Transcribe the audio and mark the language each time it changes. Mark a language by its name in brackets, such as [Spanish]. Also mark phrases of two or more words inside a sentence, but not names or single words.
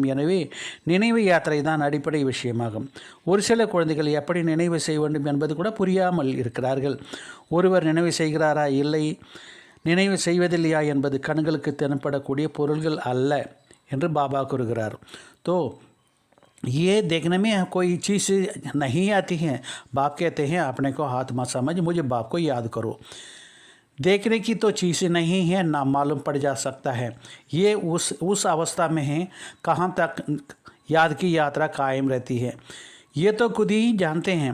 [Tamil] எனவே நினைவு யாத்திரை தான் அடிப்படை விஷயமாகும். ஒரு சில குழந்தைகள் எப்படி நினைவு செய்ய வேண்டும் என்பது கூட புரியாமல் இருக்கிறார்கள். ஒருவர் நினைவு செய்கிறாரா இல்லை நினைவு செய்வதில்லையா என்பது கண்களுக்கு தென்படக்கூடிய பொருள்கள் அல்ல என்று பாபா கூறுகிறார். [Hindi] तो ये देखने में कोई चीज़ नहीं आती है। बाप कहते हैं अपने को हाथ मत समझ, मुझे बाप को याद करो। देखने की तो चीज़ नहीं है, ना मालूम पड़ जा सकता है। ये उस अवस्था में है कहाँ तक याद की यात्रा कायम रहती है, ये तो खुद ही जानते हैं।